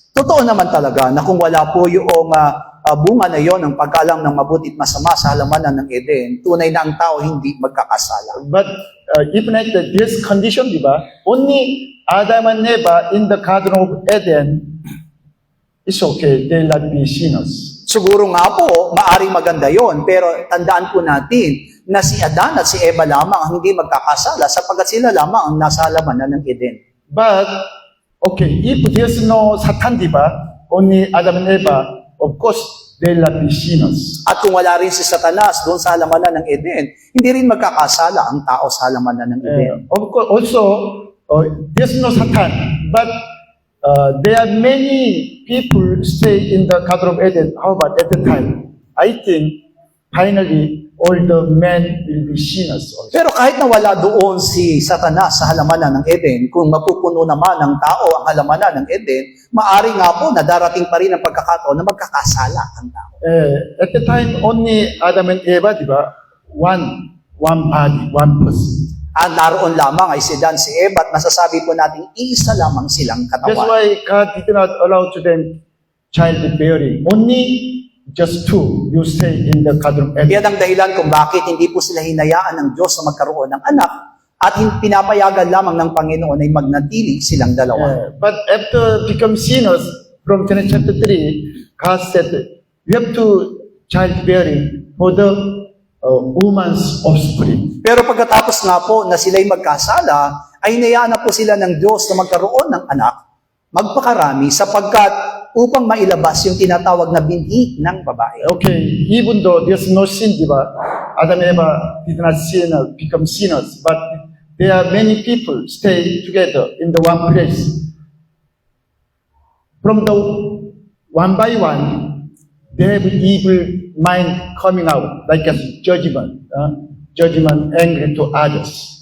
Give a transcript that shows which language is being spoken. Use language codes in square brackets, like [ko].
[tl] Totoo naman talaga na kung wala po yung bunga na yon ng pagkaalam ng mabuti at masama sa halamanan ng Eden, tunay na ang tao hindi magkakasala. [en] But even at this condition, diba, only Adam and Eva in the Garden of Eden, it's okay, they'll not be sinners. [tl] Siguro nga po, maaring maganda yon, pero tandaan po natin na si Adan at si Eva lamang ang hindi magkakasala sapagkat sila lamang ang nasa halamanan ng Eden. [en] But, okay, if there's no Satan, diba, only Adam and Eva, of course, they'll not be sinners. [tl] At kung wala rin si Satanas doon sa halamanan ng Eden, hindi rin magkakasala ang tao sa halamanan ng Eden. [en] Of course, also, there's no Satan, but there are many people stay in the Garden of Eden. How about at the time? I think, finally, all the men will be sinners also. [tl] Pero kahit na wala doon si Satanas sa halamanan ng Eden, kung mapupuno naman ng tao ang halamanan ng Eden, maari nga po na darating pa rin ang pagkakataon na magkakasala ang tao. [en] At the time, only Adam and Eva, diba? One body, one person. [tl] At naroon lamang ay si Dan, si Eva, at masasabi po natin, isa lamang silang [en] That's [tl] katawan. [en] why God did not allow to them childbearing. Only just two, you stay in the Garden of Eden. [tl] Yan ang dahilan kung bakit hindi po sila hinayaan ng Diyos na magkaroon ng anak at pinapayagan lamang ng Panginoon ay magnatili silang dalawa. [en] But after become sinners, from Genesis chapter 3, God said, you have to childbearing for the woman's offspring. [tl] Pero pagkatapos nga po na sila'y magkasala, ay hinayaan na po sila ng Diyos na magkaroon ng anak, magpakarami sapagkat upang mailabas yung tinatawag na binhi ng babae. [en] Okay, even though there's no sin, diba? Adam and Eva did not sin or become sinners, but there are many people stay together in the one place. From the one by one, they have evil mind coming out, like a judgment, angry to others.